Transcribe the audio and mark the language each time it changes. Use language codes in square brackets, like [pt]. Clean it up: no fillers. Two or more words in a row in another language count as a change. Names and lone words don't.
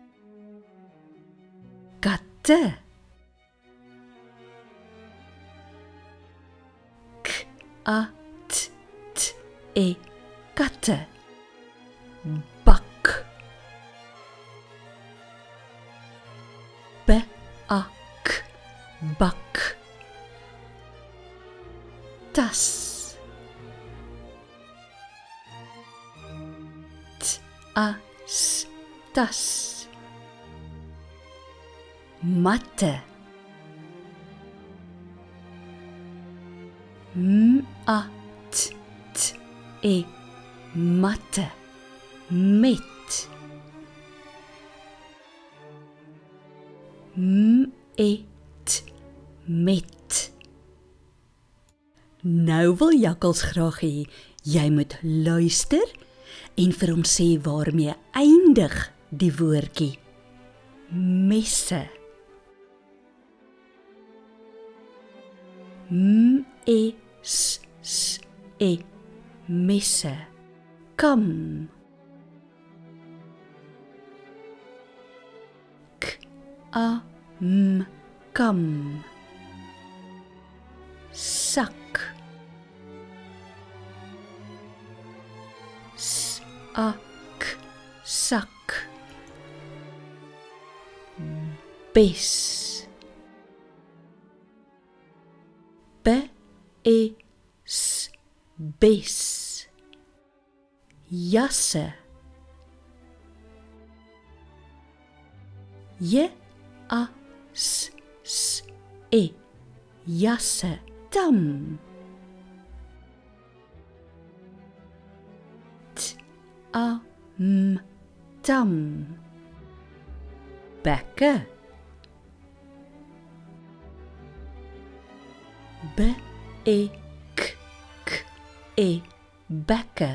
[af] Katte. K-A-T-T-E, katte. Bak. B-A-K, bak. Tas. T-A-S, tas. Matte. M-A-T-T-E, matte. Met. M-E-T, met. Nou wil jakkals graag hê jy moet luister en vir hom sê waarmee eindig die woordjie. Messe. M-E-S-S-E, messe. Kam. K-A-M, kam. Sak. S-A-K, sak. Bes. B-E-S, bes. Jasse. J-A-S-S-E, jasse. Tam. T-A-M, tam. Bekke. B-E-K-K-E, bekke.